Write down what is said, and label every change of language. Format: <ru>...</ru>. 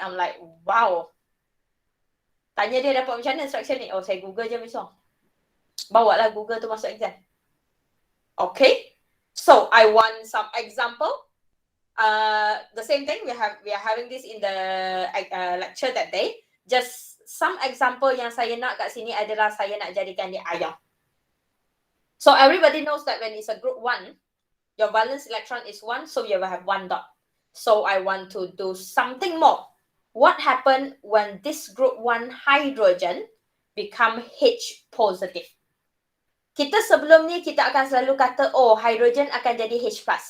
<en>I'm like, wow.</en> <ms>Tanya dia dapat macam mana structure ni. Oh, saya Google je besok. Bawa lah Google tu masuk exam. Okay.</ms> <en>So, I want some example. The same thing, we are having this in the lecture that day. Just some example</en> <ms>yang saya nak kat sini adalah saya nak jadikan dia ion.</ms> <en>So, everybody knows that when it's a group 1, your valence electron is 1, so you will have 1 dot. So, I want to do something more. What happened when this group 1 hydrogen become H positive?</en> <ms>Kita sebelum ni kita akan selalu kata, oh, hydrogen akan jadi H+.</ms>